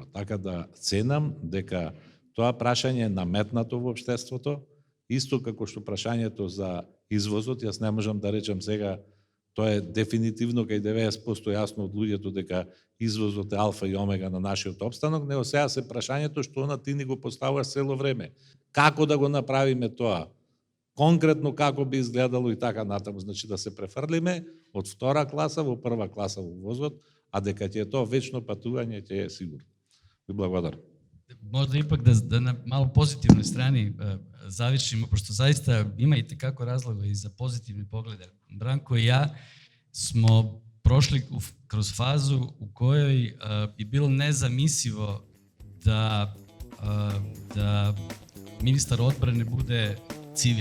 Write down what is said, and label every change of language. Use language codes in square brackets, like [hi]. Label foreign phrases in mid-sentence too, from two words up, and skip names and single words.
[mk] Така да ценам дека тоа прашање е наметнато во општеството, исто како што прашањето за извозот, јас не можам да речам сега, тоа е дефинитивно кај 90% јасно од луѓето дека извозот е алфа и омега на нашиот опстанок, него сега се прашањето што она ти ни го поставуваш цело време. Како да го направиме тоа? Конкретно како би изгледало и така натаму, значи да се префрлиме од втора класа во прва класа во возот, а дека ќе е тоа вечно патување, ќе е сигурно. Ви благодарам. [sr] Možda ipak da na malo pozitivnoj strani završimo, pošto zaista ima i tekako razloga i za pozitivne poglede. Branko i ja smo prošli kroz fazu u kojoj je bilo nezamislivo da ministar odbrane bude civil.